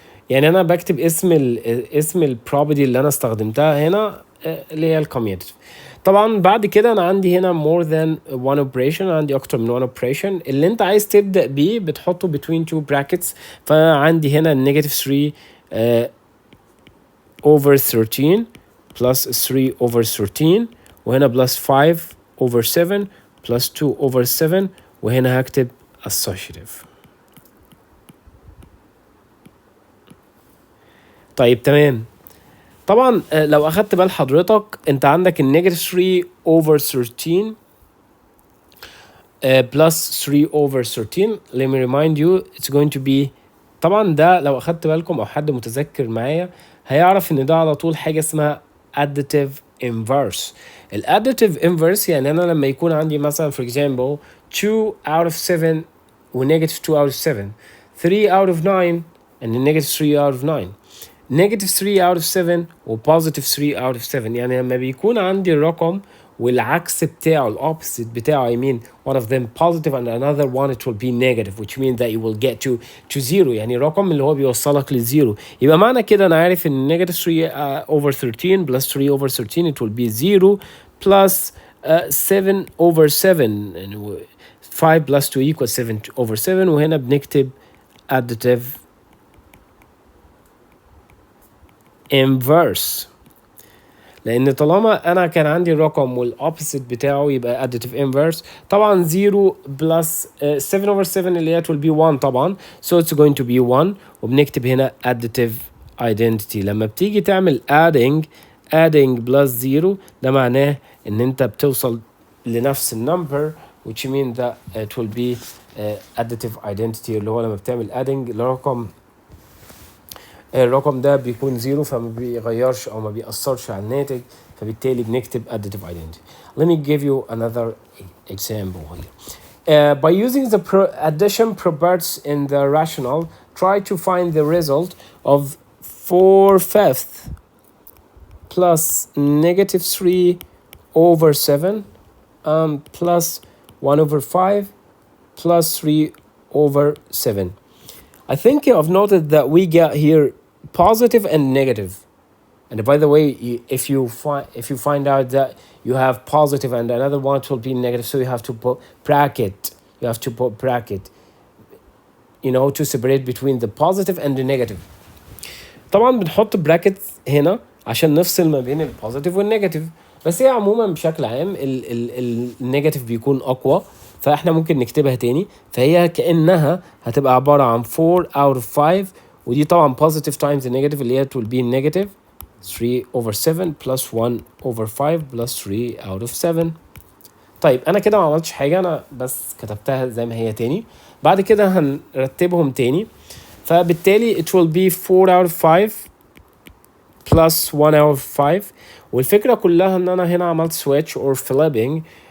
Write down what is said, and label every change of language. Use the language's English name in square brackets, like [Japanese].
[Arabic] يعني انا بكتب اسم البروبرتي اللي انا استخدمتها هنا اللي هي الكوميوتيف. طبعا بعد كده انا عندي هنا [English] more than one operation، [Arabic] عندي اكتر من one operation. اللي انت عايز تبدا بيه بتحطه [English] between two brackets. [Arabic] فعندي هنا [English] negative 3 over 13 plus 3 over 13، وهنا plus 5 over 7 plus 2 over 7، [Arabic] وهنا هكتب [English] associative. [Arabic] طيب تمام. طبعا لو اخدت بال حضرتك انت عندك النيجاتيف 3 over 13 plus 3 over 13. [English] let me remind you it's going to be، [Arabic] طبعا ده لو اخدت بالكم او حد متذكر معايا هيعرف ان ده على طول حاجه اسمها additive inverse. [English] الاديتيف inverse [Arabic] يعني انا لما يكون عندي مثلا [English] for example 2 out of 7 و negative 2 out of 7، 3 out of 9 and negative 3 out of 9، negative 3 out of 7 و positive 3 out of 7. [Arabic] يعني لما بيكون عندي الرقم والعكس بتاعه الopposite بتاعه [English] I mean one of them positive and another one it will be negative which means that you will get to zero. [Arabic] يعني الرقم اللي هو بيوصلك للزيرو. يبقى معنى كده انا عارف ان [English] negative 3 over 13 plus 3 over 13 it will be 0 plus 7 over 7 and 5 plus 2 equals 7 over 7. [Arabic] وهنا بنكتب additive inverse، لان طالما انا كان عندي الرقم والopposite بتاعه يبقى additive inverse. [English] طبعا 0 plus 7 over 7 [Arabic] اللي هي [English] will be 1 طبعا so it's going to be 1. [Arabic] وبنكتب هنا additive identity. لما بتيجي تعمل adding plus 0 ده معناه ان انت بتوصل لنفس النمبر [English] which means that it will be additive identity [Arabic] اللي هو لما بتعمل adding الرقم ده بيكون زيرو فما بيغيرش او ما بيأثرش على الناتج، فبالتالي بنكتب additive identity. [English] Let me give you another example here. By using the addition properties in the rational, try to find the result of 4/5 plus negative 3 over 7 plus 1 over 5 plus 3 over 7. I think I've noted that we get here positive and negative. And by the way, if you find out that you have positive and another one will be negative, so you have to put bracket. You know, to separate between the positive and the negative. [Arabic] طبعا بنحط brackets هنا عشان نفصل ما بين البوزيتيف والنيجاتيف. بس هي عموما بشكل عام النيجاتيف بيكون اقوى، فاحنا ممكن نكتبها تاني. فهي كأنها هتبقى عبارة عن [English] 4 out of 5، [Arabic] ودي طبعا [English] positive times the negative اللي هي will be negative 3 over 7 plus 1 over 5 plus 3 out of 7. [Arabic] طيب انا كده ما عملتش حاجة، انا بس كتبتها زي ما هي تاني. بعد كده هنرتبهم تاني، فبالتالي [English] it will be 4 out of 5 plus 1 out of 5. [Arabic] والفكرة كلها ان انا هنا عملت [English] switch or flipping.